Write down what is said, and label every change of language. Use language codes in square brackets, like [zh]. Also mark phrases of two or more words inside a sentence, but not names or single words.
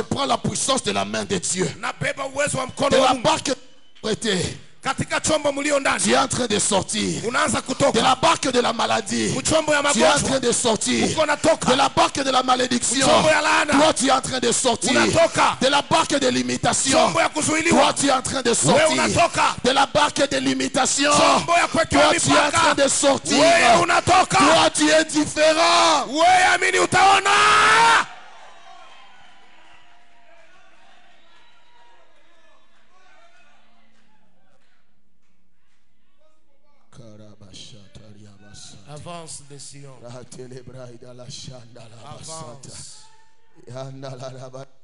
[fr] prends la puissance de la main de Dieu. [sw] nabeba uwezo wa [fr] De [sw] mkono wa [fr] la [sw] Mungu. [fr] barque et de la pauvreté, [sw] Katika chombo mlio [fr] tu [sw] ndani, [fr] es en train de sortir. [sw] unaanza [fr] De [sw] kutoka. [fr] la barque de la maladie, [sw] Mchombo ya [fr] tu es en train [sw] magonjwa, [fr] de sortir. [sw] uko natoka. [fr] De la barque de la malédiction, [sw] Mchombo ya laana, [fr] toi tu es en train de sortir. [sw] unatoka. [fr] De la barque de l'imitation, [sw] Chombo ya [fr] toi [sw] kuzuiliwa, [fr] tu es en train de [sw] wewe [fr] sortir. [sw] unatoka. [fr] De la barque de l'imitation, [sw] Chombo ya kuwekewa [fr] toi tu es en train [sw] mipaka, [fr] de sortir. [sw] wewe unatoka. [fr] Toi tu es différent. [sw] Wewe amini utaona. [fr] Avance de Sion. Avance.